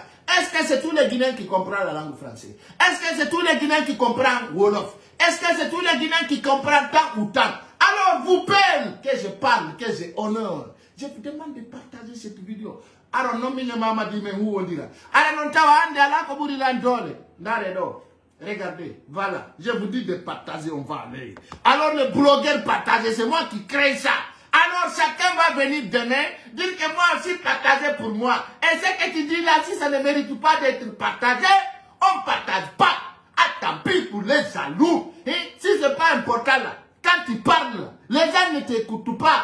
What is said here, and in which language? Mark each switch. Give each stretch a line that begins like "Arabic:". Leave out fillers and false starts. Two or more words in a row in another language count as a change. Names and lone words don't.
French: Est-ce que c'est tous les Guinéens qui comprennent la langue française? Est-ce que c'est tous les Guinéens qui comprennent Wolof? Est-ce que c'est tous les Guinéens qui comprennent tant ou tant? Alors vous payez que je parle, que j'ai honneur. Je vous demande de partager cette vidéo. Alors non, Mamadi, mais où on dira? Alors non, t'as
Fula: ande ala koburi landole.
French: N'arrêtons. Regardez, voilà. Je vous dis de partager, on va aller. Alors le blogueur partage, c'est moi qui crée ça. Alors chacun va venir demain dire que moi aussi partager pour moi. Et ce que tu dis là, si ça ne mérite pas d'être partagé, on ne partage pas. Ah, tant pis pour les jaloux. Et si ce n'est pas important là, quand tu parles, les gens ne t'écoutent pas.